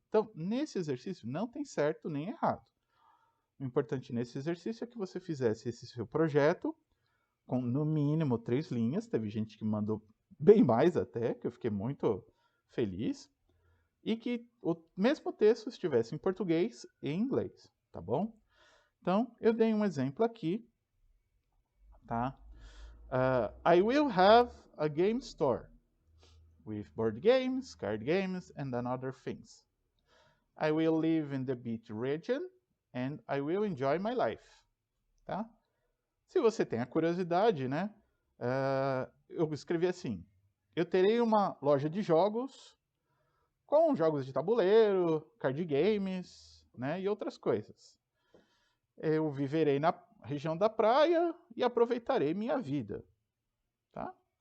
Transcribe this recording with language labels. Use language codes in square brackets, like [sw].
[pt] Então, nesse exercício não tem certo nem errado. O importante nesse exercício é que você fizesse esse seu projeto com no mínimo 3 linhas. Teve gente que mandou bem mais até, que eu fiquei muito feliz. E que o mesmo texto estivesse em português e em inglês, tá bom? Então, eu dei um exemplo aqui, tá? [en] I will have a game store with board games, card games, and other things. I will live in the beach region and I will enjoy my life, tá? [pt] Se você tem a curiosidade, né? Eu escrevi assim: eu terei uma loja de jogos com jogos de tabuleiro, card games, né, e outras coisas. Eu viverei na região da praia e aproveitarei minha vida. Tá?